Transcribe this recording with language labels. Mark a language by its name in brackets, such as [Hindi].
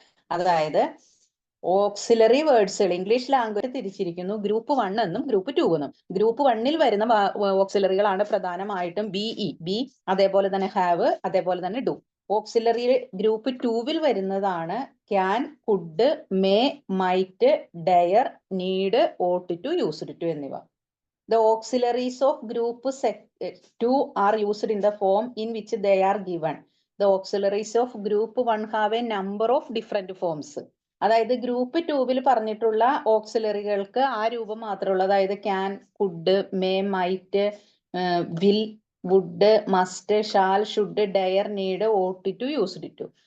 [Malayalam] അതായത് auxiliary വേർഡ്സുകൾ English language തിരിച്ചിരിക്കുന്നു group 1 എന്നും ഗ്രൂപ്പ് 2 എന്നും. ഗ്രൂപ്പ് 1ൽ വരുന്ന ഓക്സിലറികളാണ് പ്രധാനമായിട്ടും ബി, അതേപോലെ തന്നെ ഹാവ്, അതേപോലെ തന്നെ ഡു. ഓക്സിലറി ഗ്രൂപ്പ് 2വിൽ വരുന്നതാണ് can, could, may, might, dare, need, ought to, used to എന്നിവ. [English] The auxiliaries of group 2 are used in the form in which they are given. The auxiliaries of group 1 have a number of different forms. [Malayalam] അതായത് group 2വിൽ പറഞ്ഞിട്ടുള്ള ഓക്സിലറികൾക്ക് ആ രൂപം മാത്രമേ ഉള്ളൂ. അതായത് can, could, may, might, will, would, must, shall, should, dare, need, ought to, used to.